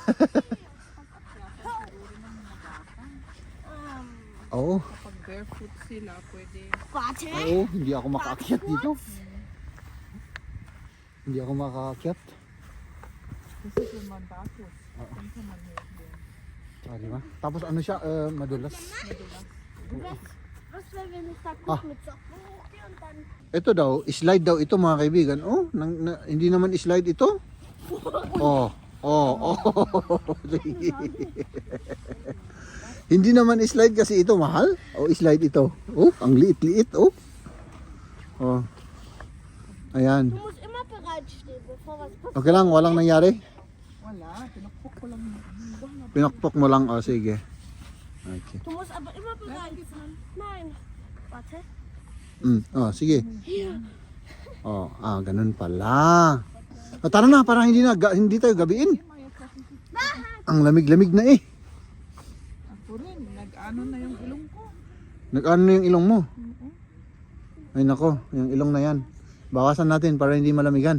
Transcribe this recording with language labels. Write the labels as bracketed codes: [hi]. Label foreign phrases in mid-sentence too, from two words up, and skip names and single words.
[tl] Oo. Kapag barefoot sila, pwede. [de] Warte. [tl] Oo, hindi ako makaakyat dito. Hindi ako makaakyat. Kasi kung mandatos, kung sa manhid din. Ah, di ba? Tapos ano siya, madulas. [de] Was, wenn wir nicht da [tl] Ah. [de] gucken mit Socken? Okay, und dann... [tl] Ito daw, slide daw ito mga kaibigan. Oh, hindi naman slide ito. Oh, oh, oh. Hindi naman slide kasi ito mahal. Oh, slide ito. Oh, ang liit-liit. Oh. Oh. Ayan. [de] Du musst immer bereit stehen, bevor was passiert. [tl] Okay lang, walang nangyari. Wala, pinakpok ko lang. Pinakpok mo lang. Oh, sige. Okay. [de] Du musst aber immer bereit sein. Nein. Warte. [tl] Oh, sige. Oh, ganun pala. Oh, tara na, para hindi tayo gabiin. Ang lamig-lamig na eh. Ako rin, nag-ano na yung ilong ko. Nag-ano na yung ilong mo? Ay nako, yung ilong na yan. Bawasan natin para hindi malamigan.